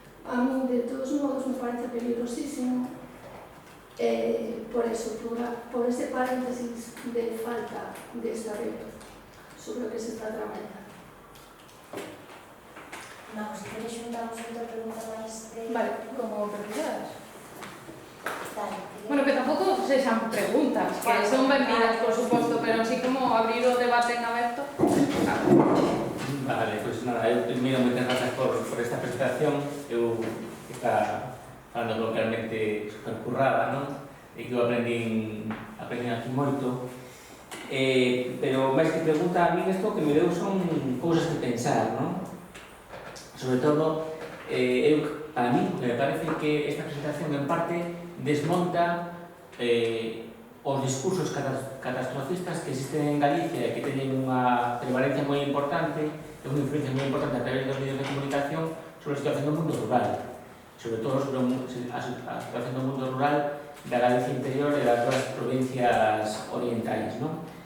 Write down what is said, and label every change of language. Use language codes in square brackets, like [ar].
[es] A mí, de todos modos, me parece peligrosísimo por eso, por ese paréntesis de falta de desarrollo [gl] sobre o que se está traballando. Vamos, si queres xuntamos outra pregunta máis de... Vale, como preferidas. Dale. Bueno, que tampouco sexan preguntas, que son benvidas, por suposto, pero así como abrir o debate en aberto. Vale, pois nada, eu primeiro moitas gracias por esta presentación. Eu está falando localmente supercurrada, non? E que eu aprendín aquí moito. Pero máis que pregunta, a mí isto que me deu son cousas que pensar, non? Sobre todo, para mí, me parece que esta presentación en parte desmonta os discursos catastrofistas que existen en Galicia e que teñen unha prevalencia moi importante e unha influencia moi importante a través dos medios de comunicación sobre a situación do mundo rural, sobre todo sobre a situación do mundo rural da Galicia interior e das duas provincias orientais, non?